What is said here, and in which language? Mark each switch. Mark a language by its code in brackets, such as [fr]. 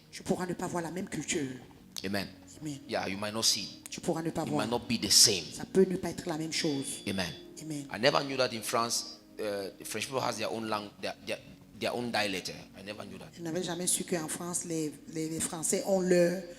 [fr] tu pourras ne pas voir la même culture. Amen. Amen. [en] Yeah, you might not see. [fr] Tu pourras ne pas [en] It [fr] voir. [en] might not be the same. [fr] Ça peut ne pas être la même chose. Amen. Amen. [en] I never knew that in France, the French people has their own language, their own dialect. I never knew that. [fr] Je n'avais jamais su qu'en France, les Français ont leur